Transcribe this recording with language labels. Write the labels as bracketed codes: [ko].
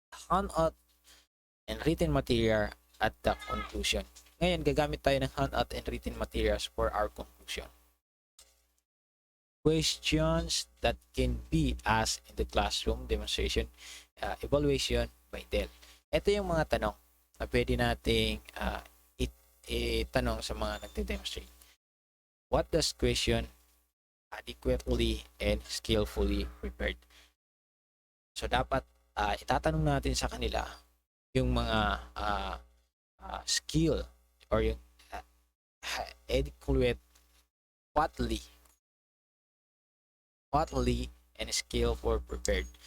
[en] Handout and written material at the conclusion. [tl] Ngayon, gagamit tayo ng [en] handout and written materials for our conclusion. Questions that can be asked in the classroom demonstration evaluation by Dell. [tl] Ito yung mga tanong na pwede nating itanong sa mga nagde-demonstrate. [en] What does question adequately and skillfully prepared? [tl] So, dapat itatanong natin sa kanila yung mga skill or yung adequate, bodily and skillful prepared.